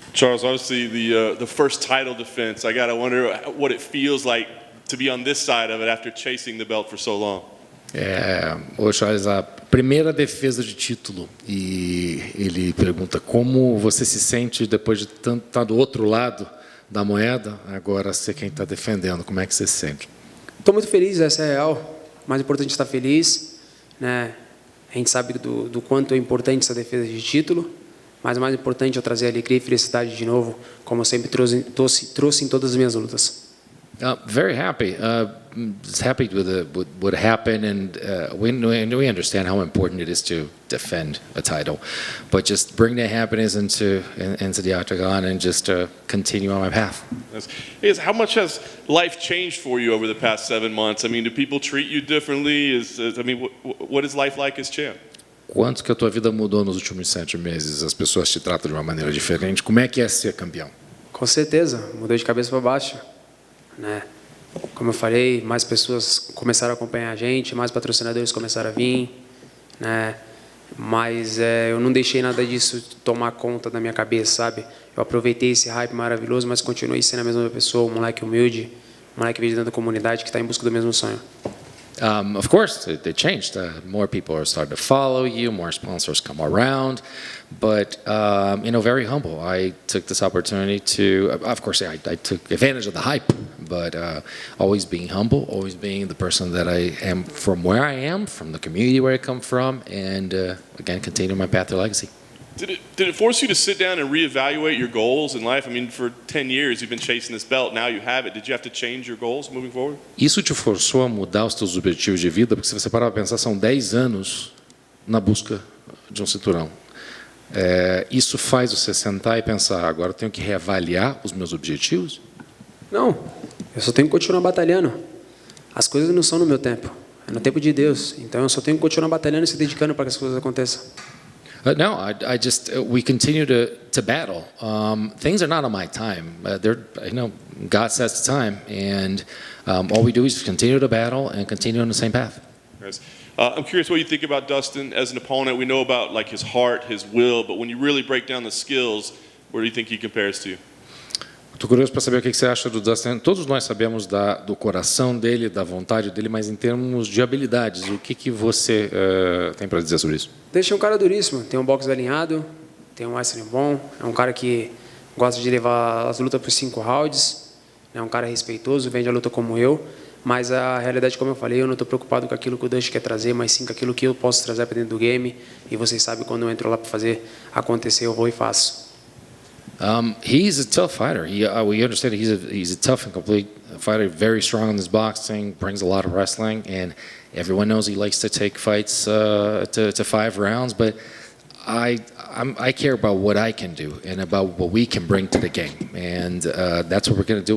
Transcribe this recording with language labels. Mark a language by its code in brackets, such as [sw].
[en] Charles, obviously the first title defense, I gotta wonder what it feels like to be on this side of it after chasing the belt for so long. [pt] O Charles, a primeira defesa de título, e ele pergunta como você se sente depois de estar do outro lado da moeda, agora ser quem está defendendo, como é que você se sente? Estou muito feliz, essa é a real. O mais importante é estar feliz, né? A gente sabe do quanto é importante essa defesa de título, mas o mais importante é trazer alegria e felicidade de novo, como eu sempre trouxe em todas as minhas lutas. [en] Very happy. Just happy with what happened, and we understand how important it is to defend a title, but just bring that happiness into the octagon and just continue on my path. How much has life changed for you over the past 7 months? I mean, do people treat you differently? What is life like as champ? [pt] Quanto que a tua vida mudou nos últimos 7 meses? As pessoas te tratam de uma maneira diferente. Como é que é ser campeão? Com certeza, mudou de cabeça para baixo, né? Como eu falei, mais pessoas começaram a acompanhar a gente, mais patrocinadores começaram a vir, né? Mas eu não deixei nada disso tomar conta da minha cabeça, sabe? Eu aproveitei esse hype maravilhoso, mas continuei sendo a mesma pessoa, um moleque humilde, um moleque dentro da comunidade que está em busca do mesmo sonho. [en] Of course, they changed. More people are starting to follow you, more sponsors come around, but very humble. I took this opportunity to, of course, I took advantage of the hype, but always being humble, always being the person that I am from where I am, from the community where I come from, and again, continue my path to legacy. Did it force you to sit down and reevaluate your goals in life? I mean, for 10 years you've been chasing this belt, now you have it. Did you have to change your goals moving forward? [pt] Isso te forçou a mudar os teus objetivos de vida? Porque se você parar para pensar, são 10 anos na busca de um cinturão. Isso faz você sentar e pensar, agora eu tenho que reavaliar os meus objetivos? Não, eu só tenho que continuar batalhando. As coisas não são no meu tempo, é no tempo de Deus. Então eu só tenho que continuar batalhando e se dedicando para que as coisas aconteçam. [en] No, we continue to battle. Things are not on my time. God sets the time, and all we do is continue to battle and continue on the same path. Yes. I'm curious what you think about Dustin as an opponent. We know about like his heart, his will, but when you really break down the skills, where do you think he compares to you? [pt] Estou curioso para saber o que você acha do Dustin. Todos nós sabemos do coração dele, da vontade dele, mas em termos de habilidades, o que você tem para dizer sobre isso? Deixa um cara duríssimo, tem um boxe alinhado, tem um wrestling bom, é um cara que gosta de levar as lutas por 5 rounds, é um cara respeitoso, vende a luta como eu, mas a realidade, como eu falei, eu não estou preocupado com aquilo que o Dustin quer trazer, mas sim com aquilo que eu posso trazer para dentro do game, e vocês sabem, quando eu entro lá para fazer acontecer, eu vou e faço. [en] He's a tough fighter. We understand he's a tough and complete fighter, very strong in his boxing, brings a lot of wrestling, and everyone knows he likes to take fights to 5 rounds. But I care about what I can do and about what we can bring to the game, and that's what we're going to do.